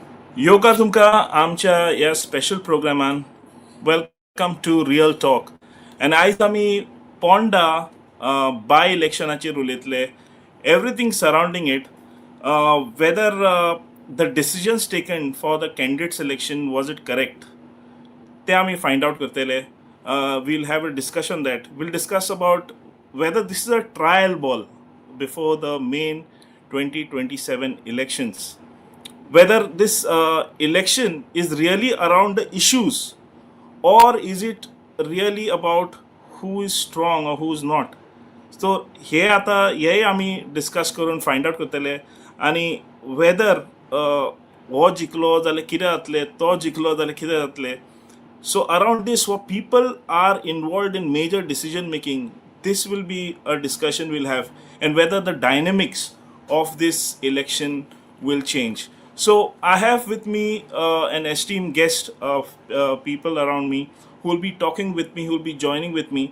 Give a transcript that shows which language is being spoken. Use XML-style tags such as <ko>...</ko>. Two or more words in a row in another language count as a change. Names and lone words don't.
<kok>योगा तुमका आमच्या या</kok> <en>special programme welcome to Real Talk and</en> <kok>आयज आमी पोंडा बाय इलेक्शनाचेर उलयतले एवरीथिंग</kok> <en>surrounding it whether the decisions taken for the candidate selection was it correct</en> <kok>ते आमी फायंड आउट करतले</kok> <en>we'll have a discussion that will discuss about whether this is a trial ball before the main 2027 elections, whether this election is really around the issues or is it really about who is strong or who is not.</en> <kok>So हे आता हे आमी डिस्कस करून</kok> <en>find out</en> <kok>करतले आनी वेदर हो जिखलो जाल्यार कितें जातलें तो जिखलो जाल्यार कितें जातलें.</kok> <en>So around this, what people are involved in major decision making, this will be a discussion we'll have, and whether the dynamics of this election will change. So I have with me an esteemed guest of people around me who will be talking with me, who will be joining with me.</en>